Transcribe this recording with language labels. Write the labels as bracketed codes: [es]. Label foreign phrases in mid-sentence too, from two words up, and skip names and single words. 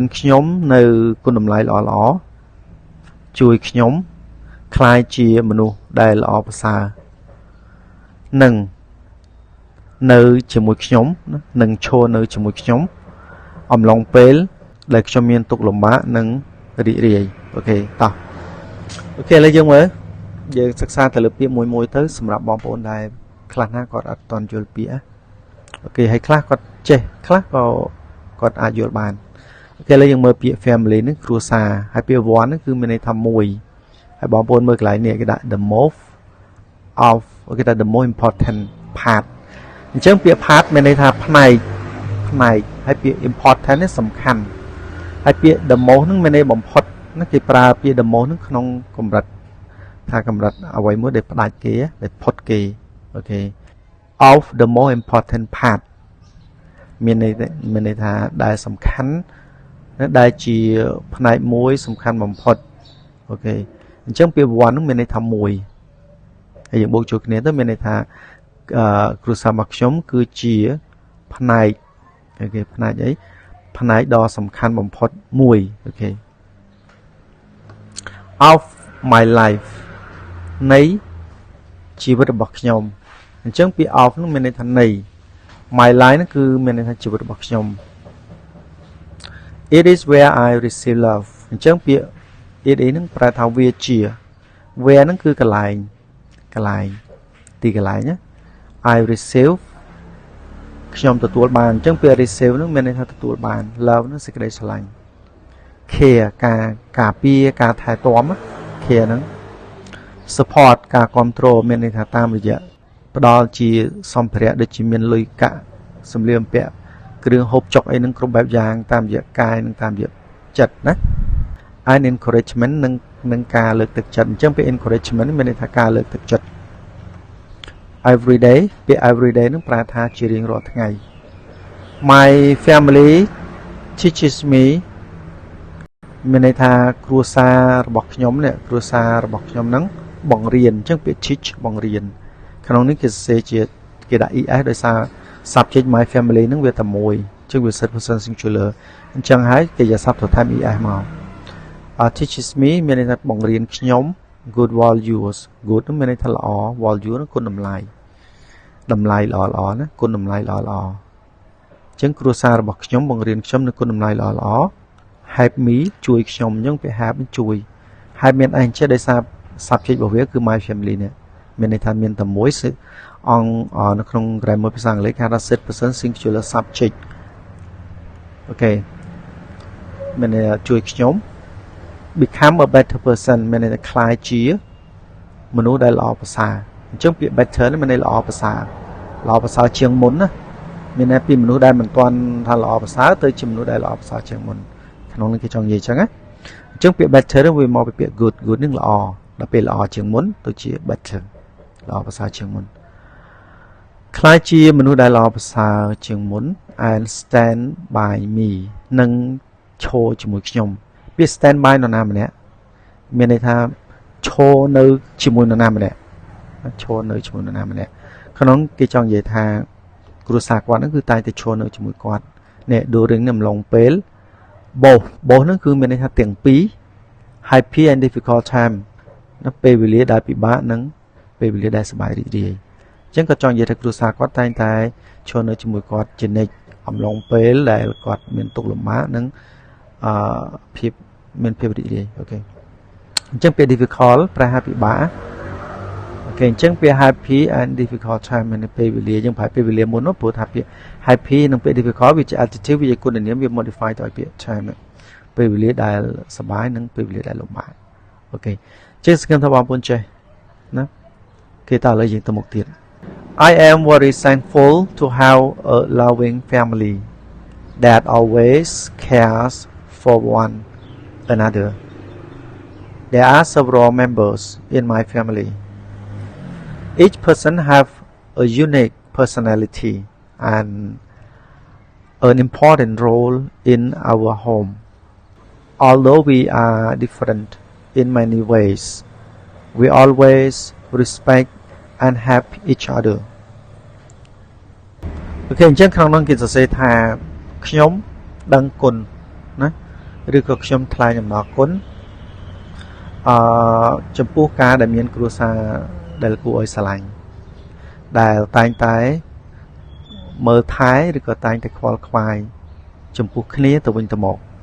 [km] ខ្ញុំនៅគុណតម្លៃល្អៗជួយខ្ញុំក្លាយជាមនុស្សដែលល្អប្រសើរនិងនៅជាមួយខ្ញុំនឹងឈរនៅជាមួយខ្ញុំអំឡុងពេលដែលខ្ញុំមានទុក្ខលំបាកនិងរីករាយអូខេតោះអូខេឥឡូវយើងមើលយើងសិក្សាទៅលើ ពាក្យមួយទៅសម្រាប់បងប្អូនដែលខ្លះណាគាត់អត់ទាន់យល់ពាក្យអូខេហើយខ្លះគាត់ចេះខ្លះក៏គាត់អាចយល់បានអូខេឥឡូវយើងមើលពាក្យ family នេះគ្រួសារហើយពាក្យ one នេះគឺមានន័យថាមួយហើយបងប្អូនមើលកន្លែងនេះគេដាក់ [en] the most of [km] គេថា [en] the most important part [km] អញ្ចឹងពាក្យ part មានន័យថាផ្នែកហើយពាក្យ important នេះសំខាន់ហើយពាក្យ [en] the most [km] ហ្នឹងមានន័យបំផុតណាគេប្រើពាក្យ [en] the most [km] ហ្នឹងក្នុងកម្រិត ថាកម្រិតអ្វីមួយដែលផ្ដាច់គេដែលផុតគេអូខេ [en] of the most important part [km] មានន័យថាដែលសំខាន់ដែលជាផ្នែកមួយសំខាន់បំផុតអូខេអញ្ចឹងពាក្យ one ហ្នឹងមានន័យថាមួយហើយយើងបូកចូលគ្នាទៅមានន័យថាគ្រួសាររបស់ខ្ញុំគឺជាផ្នែកអូខេផ្នែកអីផ្នែកដ៏សំខាន់បំផុតមួយអូខេ [en] of my life [km] នៃជីវិតរបស់ខ្ញុំអញ្ចឹងពាក្យ of នោះមានន័យថានៃ [en] my life [km] នោះគឺមានន័យថាជីវិតរបស់ខ្ញុំ [en] it is where I receive love [km] អញ្ចឹងពាក្យ it ហ្នឹងប្រែថាវាជា where ហ្នឹងគឺកន្លែងទីកន្លែងណា [en] I receive [km] ខ្ញុំទទួលបានអញ្ចឹងពាក្យ receive ហ្នឹងមានន័យថាទទួលបាន love ហ្នឹងសេចក្តីស្រឡាញ់ care ការពារ ការថែទាំ care ហ្នឹង support ការគ្រប់គ្រងមានន័យថាតាមរយៈផ្ដល់ជាសម្ភារៈដូចជាមានលុយកាក់សម្លៀកបំពាក់គ្រឿងហូបចុកអីហ្នឹងគ្រប់បែបយ៉ាងតាមរយៈកាយនិងតាមរយៈចិត្តណា [en] and encouragement [km] នឹងការលើកទឹកចិត្តអញ្ចឹងពាក្យ encouragement មានន័យថាការលើកទឹក ចិត្ត [en] every day [km] ពាក្យ [en] every day [km] នឹងប្រែថាជារៀងរាល់ថ្ងៃ [en] My family teaches me [km] មានន័យថាគ្រួសាររបស់ខ្ញុំនេះគ្រួសាររបស់ខ្ញុំហ្នឹងបង្រៀនអញ្ចឹងពាក្យ teach បង្រៀនក្នុងនេះគេសរសេរ ជាគេដាក់ es ដោយសារ [en] subject my family [km] ហ្នឹងវាតែមួយអញ្ចឹងវា [en] third person singular [km] អញ្ចឹងហើយគេយក subject ថែម es មក [en] teaches me [km] មានន័យថា បង្រៀនខ្ញុំ [en] good values good [km] នោះមានន័យថាល្អ value នោះគុណតម្លៃល្អណាគុណតម្លៃល្អអញ្ចឹងគ្រួសារ របស់ខ្ញុំបង្រៀនខ្ញុំនូវគុណតម្លៃល្អ [en] help me [km] ជួយខ្ញុំអញ្ចឹងពាក្យ help ជួយ help មាន អីចេះដោយសារ subject របស់វាគឺ [en] my family [km] នេះមានន័យថាមានតែមួយអង្គនៅក្នុង grammar ភាសាអង់គ្លេសគេហៅថា [en] third person singular subject [km] អូខេមានន័យថាជួយខ្ញុំ [en] become a better person [km] មានន័យថាក្លាយជាមនុស្សដែលល្អប្រសើរអញ្ចឹងពាក្យ better នេះមានន័យល្អប្រសើរជាងមុនណាមានន័យពីមនុស្សដែលមិនទាន់ថាល្អប្រសើរទៅជាមនុស្សដែលល្អប្រសើរជាងមុន ក្នុងនឹងគេចង់និយាយចឹងណាអញ្ចឹងពាក្យ better វាមកពីពាក្យ [en] good good [km] នឹងល្អដល់ពេលល្អជាងមុនទៅជា better ល្អប្រសើរជាងមុនខ្លាចជាមនុស្សដែលល្អប្រសើរជាងមុន [en] and stand by me [km] នឹងឈរជាមួយខ្ញុំពាក្យ [en] stand by [km] នរណា ម្នាក់មានន័យថាឈរនៅជាមួយនរណាម្នាក់ឈរនៅជាមួយនរណាម្នាក់ក្នុងគេចង់និយាយថាគ្រួសារគាត់ហ្នឹងគឺតែងតែឈរនៅជាមួយគាត់នេះ during នឹងអំឡុងពេល both ហ្នឹងគឺមានន័យថាទាំងពីរ happy [en] and difficult time [km] នៅពេលវេលាដែលពិបាកនិងពេលវេលាដែលសប្បាយរីករាយអញ្ចឹងក៏ចង់និយាយថាគ្រួសារគាត់តែងតែឈរនៅជាមួយគាត់ជានិច្ច អំឡុងពេលដែលគាត់មានទុក្ខលំបាកនិងភាពមានភាពរីករាយអូខេអញ្ចឹងពេល difficult ប្រែថាពិបាកអូ ខេអញ្ចឹងពេល [en] happy and difficult time [km] មានពេលវេលាយើងប្រែពេលវេលាមុននោះព្រោះថាពាក្យ happy និងពេល difficult វាជា adjective វាជាគុណនាមវា modify ទៅឲ្យពាក្យ time ពេលវេលាដែលសប្បាយនិងពេលវេលាដែលលំបាកអូខេចេះសង្ឃឹមថាបងប្អូនចេះណាគេតើឥឡូវយើងទៅមុខទៀត [en] I am very thankful to have a loving family that always cares for one another. There are several members in my family. Each person have a unique personality and an important role in our home. Although we are different in many ways, we always respect and help each other. [km] អូខេអញ្ចឹងក្នុងនោះគេសរសេរថាខ្ញុំដឹងគុណណាឬក៏ខ្ញុំថ្លែងអំណរគុណចំពោះការដែលមានគ្រួសារដែលគួរឲ្យស្រឡាញ់ដែលតែងតែមើលថែឬក៏តែងតែខ្វល់ខ្វាយចំពោះគ្នាទៅវិញទៅមក